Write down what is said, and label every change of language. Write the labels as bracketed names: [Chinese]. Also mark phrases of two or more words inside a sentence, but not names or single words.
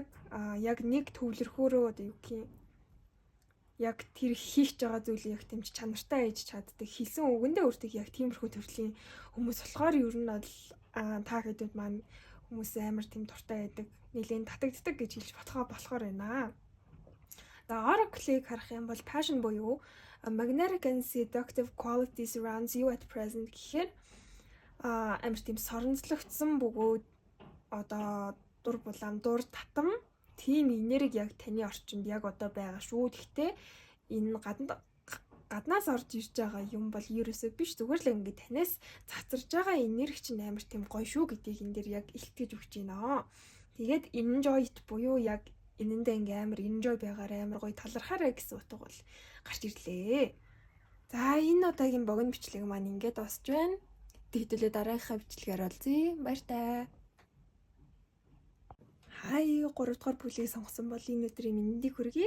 [Mongolian] Яг нэг төвлөрөхөөрөө одоо юу гэх юм яг тэр хийх байгаа зүйлийг яг тэмч чанартай ээж чаддаг. Хэлсэн үгэндээ өөртөө яг тиймэрхүү төрлийн хүмүүс болохоор ер нь бол та хэдүүд маань хүмүүс амар тийм дуртай байдаг. Нэлээд татагддаг гэж хэлж болохоор байна. За Oracle-ийг харах юм бол passion буюу [English] magnetic and seductive qualities surrounds you at present [Mongolian] гэхээр амар тийм соронзлогдсон бөгөөд одоо дур булаам дур татам тийм энерги яг таны орчинд яг одоо байгаа шүү. Гэхдээ энэ гаднаас орж ирж байгаа юм бол ерөөсөө биш, зүгээр л ингээд танаас цацарж байгаа энерги чинь амар тийм гоё шүү гэдгийг энэ дэр яг илтгэж өгч байна. Тэгээд [English] enjoy it [Mongolian] буюу яг энэндээ ингээм амар enjoy байгаарэ амар гоё талархаарэ гэсэн утга бол гарч ирлээ. За энэ удаагийн богино бичлэг маань ингээд дуусж байна. Хэдүүлээ дараагийнхаа бичлэгээр олзъя. Баяртай. Хай 3 дугаар бүлгийг сонгосон бол энэ өдрийн мэндийг хүргэе.